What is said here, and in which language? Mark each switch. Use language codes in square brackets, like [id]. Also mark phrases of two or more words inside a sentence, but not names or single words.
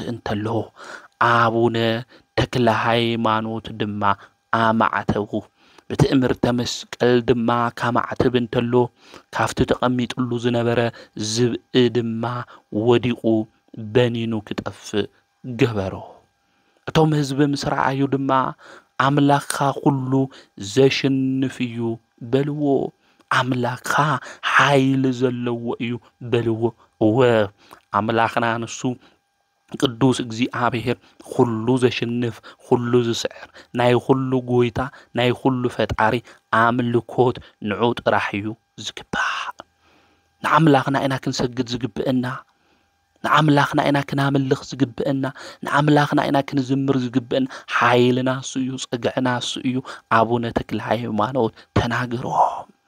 [ti] እንተሎ አቡነ ተክለ ሃይማኖት ድማ አማዕተው በትእምርተ መስቀል ድማ ካማዕተብ እንተሎ ካፍቲ ተቐሚጡሉ ዝነበረ ዝብኢ ድማ ወዲቁ በኒኑ ክጠፍእ ገበሮ እቶም ህዝቢ ምስራዓዩ ድማ አምላኽኻ ሁሉ ዘሽንፍ እዩ በልዎ አምላኽኻ ሓይል ዘለዎ እዩ በልዎ አምላኽና ንሱ ቅዱስ እግዚአብሔር ሁሉ ዘሽንፍ ሁሉ ዝስዕር ናይ ሁሉ ጎይታ ናይ ሁሉ ፈጣሪ አምልኮት ንዑ ጥራሕ እዩ ዝግባእ ንአምላኽና ኢና ክንሰግድ ዝግብአና ንአምላኽና ኢና ክናምልኽ ዝግብአና ንአምላኽና ኢና ክንዝምር ዝግብአና ሓይልና እሱ እዩ ጸጋዕና እሱ እዩ አቡነ ተክለ ሃይማኖት ተናገሮም